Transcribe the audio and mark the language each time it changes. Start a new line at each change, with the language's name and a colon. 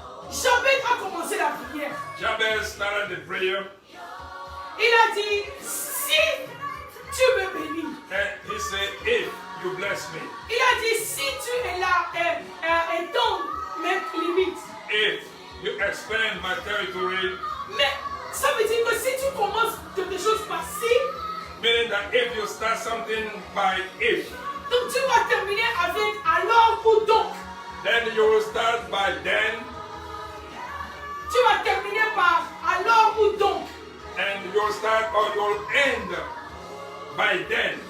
French: Jabez a commencé la prière.
English: Jabez started the prayer.
French: Il a dit, si tu me bénis.
English: And he said, if you bless me.
French: Il a dit, si tu es là et étends mes limites.
English: If you expand my territory.
French: Mais ça veut dire que si tu commences quelque chose par si,
English: meaning that if you start something by if.
French: Donc tu vas terminer avec alors ou donc.
English: Then you will start by then.
French: Tu vas terminer par alors ou donc.
English: And you'll start or you'll end by then.